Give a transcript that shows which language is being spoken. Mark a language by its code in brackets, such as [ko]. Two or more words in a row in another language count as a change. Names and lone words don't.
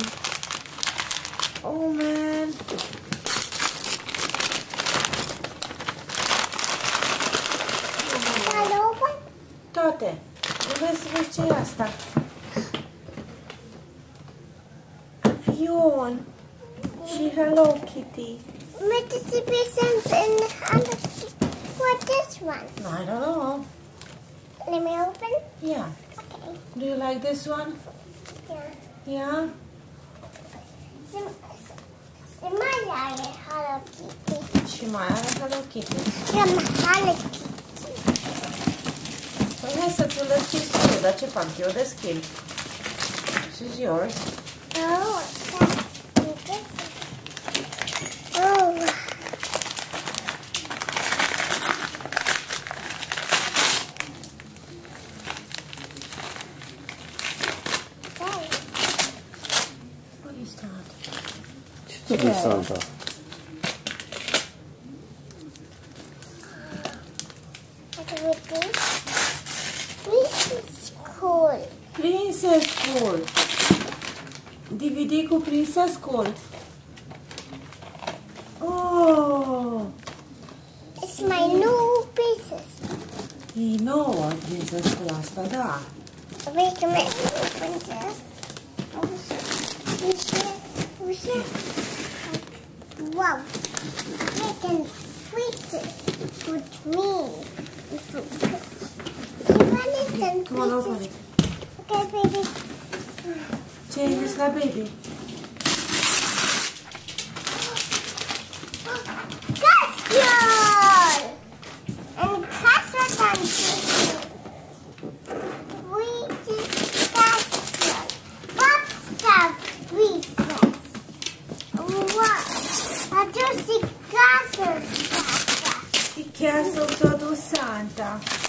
[en] Oh, man. [ro] Toate. Vrei să vezi ce e asta? Avion. Și Hello Kitty. [en] What's this one? I don't know. Let me open? Yeah. Okay. Do you like this one? Yeah. Yeah? [ro] Se mai are Hello Kitty. Și mai are Hello Kitty. Hello Kitty. Păi hai să ți-l deschizi tu, dar ce fac eu? Deschid. [en] This is yours. Oh, oh. What is that? [ro] Ce tot e Santa? Princess School. DVD cu Princess School. Oh! [en] It's my new pieces. [ro] E nouă Princess School asta, da. [en] We can make princess. Wow. We can fix it with me. Come on, open it. Okay, baby. [ro] Ce ai zis la baby? [en] Castle! And castle dancing. We did castle. What's the princess? What? I just see castle. [ro] E castle ți-a dus Santa.